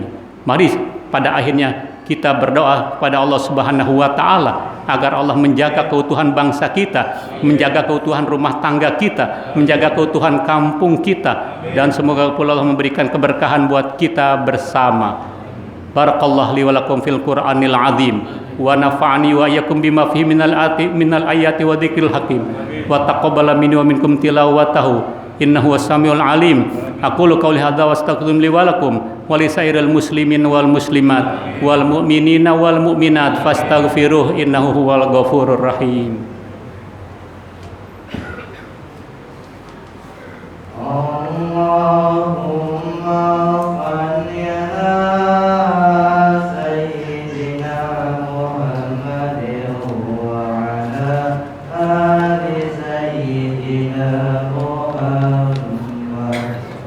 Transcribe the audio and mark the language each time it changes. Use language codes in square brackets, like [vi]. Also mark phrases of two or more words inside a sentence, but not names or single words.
[id] Mari pada akhirnya kita berdoa kepada Allah [ar] سبحانه وتعالى [id] agar Allah menjaga keutuhan bangsa kita, menjaga keutuhan rumah tangga kita, menjaga keutuhan kampung kita, dan semoga Allah memberikan keberkahan buat kita bersama. [ar] بارك الله لي ولكم في القرآن العظيم ونفعني وإياكم بما فيه من الآيات والذكر الحكيم وتقبل مني ومنكم تلاوته إنه السميع العليم. أقول قولي هذا وأستغفر الله لي ولكم ولسائر المسلمين والمسلمات والمؤمنين والمؤمنات فاستغفروه إنه هو الغفور الرحيم. اللهم صل على سيدنا محمد وعلى آل سيدنا محمد.